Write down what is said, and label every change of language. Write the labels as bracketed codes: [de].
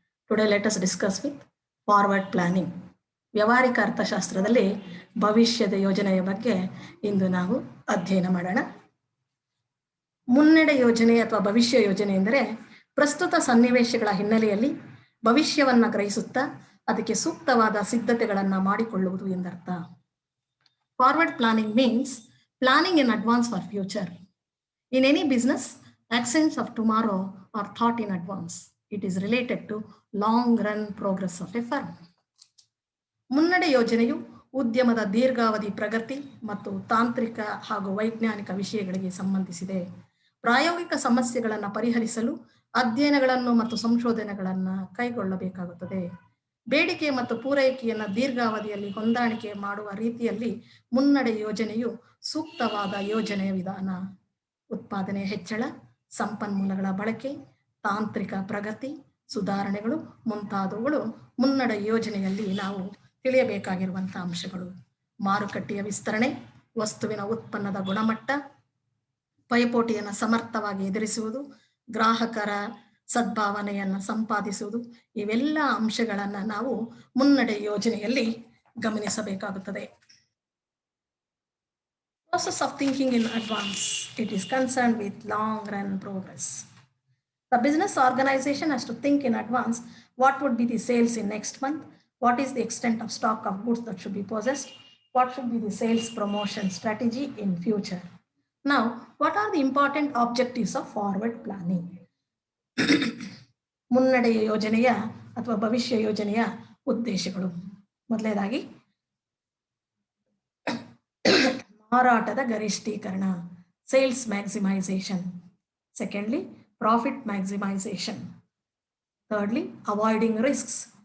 [en] Today let us discuss with forward planning. [kn] ವ್ಯವಹಾರಿಕ ಅರ್ಥಶಾಸ್ತ್ರದಲ್ಲಿ ಭವಿಷ್ಯದ ಯೋಜನೆಯ ಬಗ್ಗೆ ಇಂದು ನಾವು ಅಧ್ಯಯನ ಮಾಡೋಣ. ಮುನ್ನಡೆ ಯೋಜನೆ ಅಥವಾ ಭವಿಷ್ಯ ಯೋಜನೆ ಎಂದರೆ ಪ್ರಸ್ತುತ ಸನ್ನಿವೇಶಗಳ ಹಿನ್ನೆಲೆಯಲ್ಲಿ ಭವಿಷ್ಯವನ್ನು ಗ್ರಹಿಸುತ್ತಾ ಅದಕ್ಕೆ ಸೂಕ್ತವಾದ ಸಿದ್ಧತೆಗಳನ್ನು ಮಾಡಿಕೊಳ್ಳುವುದು ಎಂದರ್ಥ. [en] Forward planning means planning in advance for future. In any business, actions of tomorrow are thought in advance. It is related to long-run progress of a firm. [kn] ಮುನ್ನಡೆ ಯೋಜನೆಯು ಉದ್ಯಮದ ದೀರ್ಘಾವಧಿ ಪ್ರಗತಿ ಮತ್ತು ತಾಂತ್ರಿಕ ಹಾಗೂ ವೈಜ್ಞಾನಿಕ ವಿಷಯಗಳಿಗೆ ಸಂಬಂಧಿಸಿದೆ. ಪ್ರಾಯೋಗಿಕ ಸಮಸ್ಯೆಗಳನ್ನು ಪರಿಹರಿಸಲು ಅಧ್ಯಯನಗಳನ್ನು ಮತ್ತು ಸಂಶೋಧನೆಗಳನ್ನು ಕೈಗೊಳ್ಳಬೇಕಾಗುತ್ತದೆ. ಬೇಡಿಕೆ ಮತ್ತು ಪೂರೈಕೆಯನ್ನು ದೀರ್ಘಾವಧಿಯಲ್ಲಿ ಹೊಂದಾಣಿಕೆ ಮಾಡುವ ರೀತಿಯಲ್ಲಿ ಮುನ್ನಡೆ ಯೋಜನೆಯು ಸೂಕ್ತವಾದ ಯೋಜನೆಯ ವಿಧಾನ. ಉತ್ಪಾದನೆ ಹೆಚ್ಚಳ, ಸಂಪನ್ಮೂಲಗಳ ಬಳಕೆ, ತಾಂತ್ರಿಕ ಪ್ರಗತಿ, ಸುಧಾರಣೆಗಳು ಮುಂತಾದವುಗಳು ಮುನ್ನಡೆ ಯೋಜನೆಯಲ್ಲಿ ನಾವು ತಿಳಿಯಬೇಕಾಗಿರುವಂಥ ಅಂಶಗಳು. ಮಾರುಕಟ್ಟೆಯ ವಿಸ್ತರಣೆ, ವಸ್ತುವಿನ ಉತ್ಪನ್ನದ ಗುಣಮಟ್ಟ, ಪೈಪೋಟಿಯನ್ನು ಸಮರ್ಥವಾಗಿ ಎದುರಿಸುವುದು, ಗ್ರಾಹಕರ ಸದ್ಭಾವನೆಯನ್ನು ಸಂಪಾದಿಸುವುದು, ಇವೆಲ್ಲ ಅಂಶಗಳನ್ನು ನಾವು ಮುನ್ನಡೆ ಯೋಜನೆಯಲ್ಲಿ ಗಮನಿಸಬೇಕಾಗುತ್ತದೆ. [en] Process of thinking in advance. It is concerned with long-run progress. The business organization has to think in advance what would be the sales in next month, what is the extent of stock of goods that should be possessed, what should be the sales promotion strategy in future. Now, what are the important objectives of forward planning? [kn] ಮುನ್ನಡೆಯ ಯೋಜನೆಯ ಅಥವಾ ಭವಿಷ್ಯ ಯೋಜನೆಯ ಉದ್ದೇಶಗಳು. ಮೊದಲನೇದಾಗಿ ಮಾರಾಟದ ಗರಿಷ್ಠೀಕರಣ, [en] Sales maximisation. Secondly, profit maximisation. Thirdly, avoiding risks.